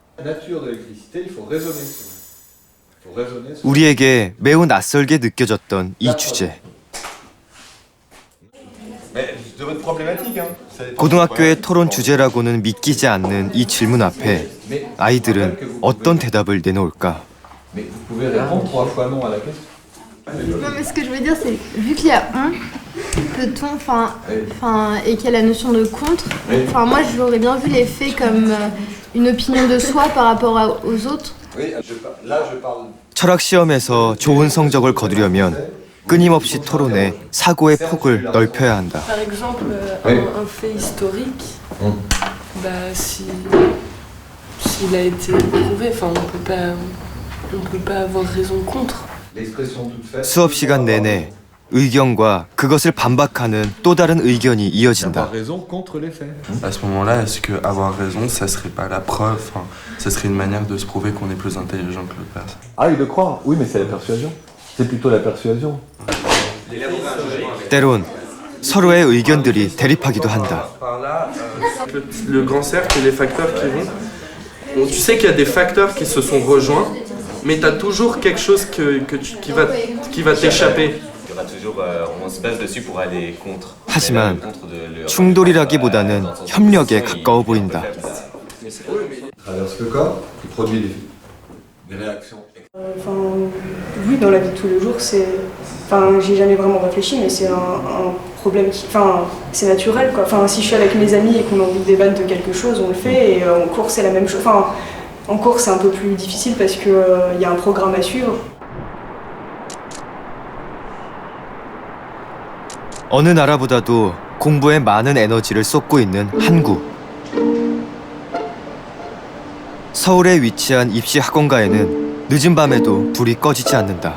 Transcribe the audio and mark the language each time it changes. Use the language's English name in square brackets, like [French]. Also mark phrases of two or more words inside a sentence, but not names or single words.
[Korean] 우리에게 매우 낯설게 느껴졌던 이 주제. 고등학교의 토론 주제라고는 믿기지 않는 이 질문 앞에 아이들은 어떤 대답을 내놓을까? [French] Non mais ce que je veux dire c'est vu qu'il y a un, peut-on, et qu'il y a la notion de contre, moi j'aurais bien vu les faits comme une opinion de soi par rapport aux autres. [Korean] 철학 시험에서 좋은 성적을 거두려면 끊임없이 토론해 사고의 폭을 넓혀야 한다. [French] Par exemple, un fait historique, s'il a été prouvé, on peut pas avoir raison contre. [Korean] 수업 시간 내내 의견과 그것을 반박하는 또 다른 의견이 이어진다. [French] À ce moment-là, est-ce que avoir raison, ça serait pas la preuve, ça serait une manière de se prouver qu'on est plus intelligent que l'autre personne? Ah oui, de croire. Oui, mais c'est la persuasion. C'est plutôt la persuasion. [Korean] 때론 서로의 의견들이 대립하기도 한다. [French] Le grand cercle et les facteurs qui vont. Bon, tu sais qu'il y a des facteurs qui se sont rejoints, mais tu as toujours quelque chose qui va t'échapper. [Korean] 하지만 충돌이라기보다는 협력에 가까워 보인다. [French] Oui, dans la vie de tous les jours, j'ai jamais vraiment réfléchi, mais c'est un problème c'est naturel, quoi. Si je suis avec mes amis et qu'on a envie de débattre de quelque chose, on le fait, et en cours, c'est la même chose. En cours, c'est un peu plus difficile parce qu'il y a un programme à suivre. [Korean] 어느 나라보다도 공부에 많은 에너지를 쏟고 있는 한국. 서울에 위치한 입시 학원가에는 늦은 밤에도 불이 꺼지지 않는다.